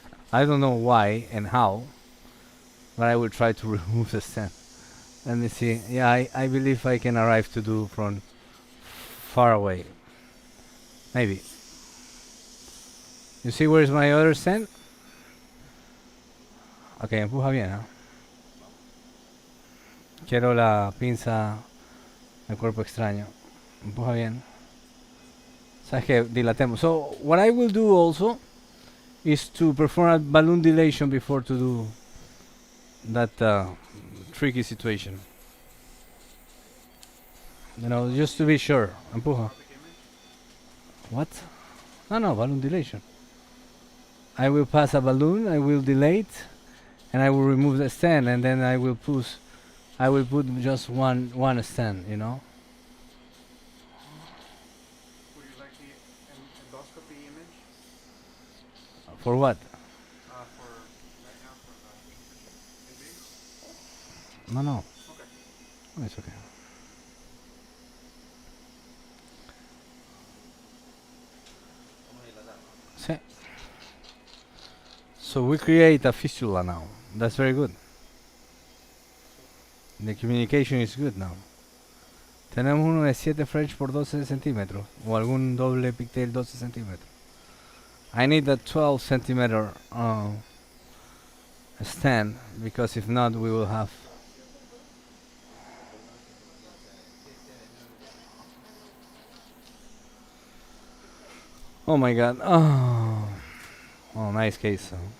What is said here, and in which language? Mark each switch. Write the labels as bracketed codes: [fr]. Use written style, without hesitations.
[en] I don't know why and how, but I will try to remove the stent. Let me see. Yeah, I believe I can arrive to do from far away. Maybe. You see where is my other stent? [es] Ok, empuja bien, ¿no? Quiero la pinza del cuerpo extraño. Empuja bien. Sabes que dilatemos. [en] So what I will do also is to perform a balloon dilation before to do that tricky situation. Just to be sure. [es] Empuja. [en] What? No, balloon dilation. I will pass a balloon, I will dilate, and I will remove the stent, and then I will put just one stent, Would you like the endoscopy image? For what? For right now for the in No. Okay. No, it's okay. [es] Sí. [en] So we create a fistula now. That's very good. The communication is good now. [es] Tenemos uno de 7 French por 12 centímetros o algún doble pigtail 12 centímetros. [en] I need a 12 centimeter stand because if not we will have oh my god. Oh, nice case.